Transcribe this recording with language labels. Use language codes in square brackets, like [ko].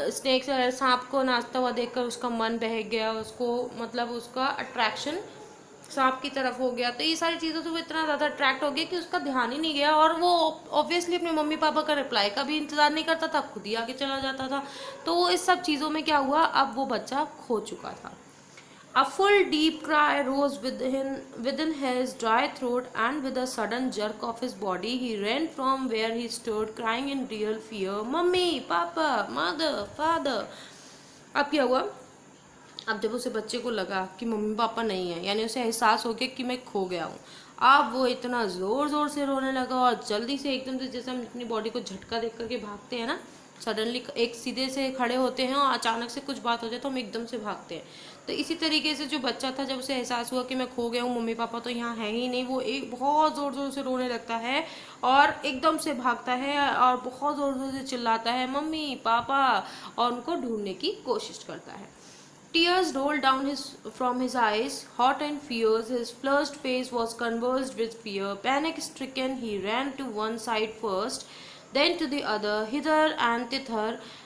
[hi] Snake सांप को नाचता हुआ देखकर उसका मन बहक गया, उसको मतलब उसका अट्रैक्शन सांप की तरफ हो गया। तो ये सारी चीज़ों से वो इतना ज़्यादा अट्रैक्ट हो गया कि उसका ध्यान ही नहीं गया, और वो ऑब्वियसली अपने मम्मी पापा का रिप्लाई का भी इंतज़ार नहीं करता था, खुद ही आगे चला जाता था। तो वो इस सब चीज़ों में क्या हुआ, अब वो बच्चा खो चुका था। [en] A full deep cry rose within his dry throat, and with a sudden jerk of his body, he ran from where he stood, crying in real fear, "Mummy, Papa, Mother, Father." [hi] अब क्या हुआ, अब जब उसे बच्चे को लगा कि मम्मी पापा नहीं है, यानी उसे एहसास हो गया कि मैं खो गया हूँ, अब वो इतना ज़ोर ज़ोर से रोने लगा, और जल्दी से एकदम से, जैसे हम अपनी बॉडी को झटका देख करके भागते हैं ना, सडनली एक सीधे से खड़े होते हैं और अचानक से कुछ बात हो जाए तो हम एकदम से भागते हैं। तो इसी तरीके से जो बच्चा था, जब उसे एहसास हुआ कि मैं खो गया हूँ, मम्मी पापा तो यहाँ है ही नहीं, वो एक बहुत ज़ोर ज़ोर से रोने लगता है और एकदम से भागता है और बहुत ज़ोर ज़ोर से चिल्लाता है मम्मी पापा, और उनको ढूंढने की कोशिश करता है। [en] Tears rolled down from his eyes, hot and fierce. His flushed face was convulsed with fear. Panic-stricken, he ran to one side first, then to the other, hither and thither.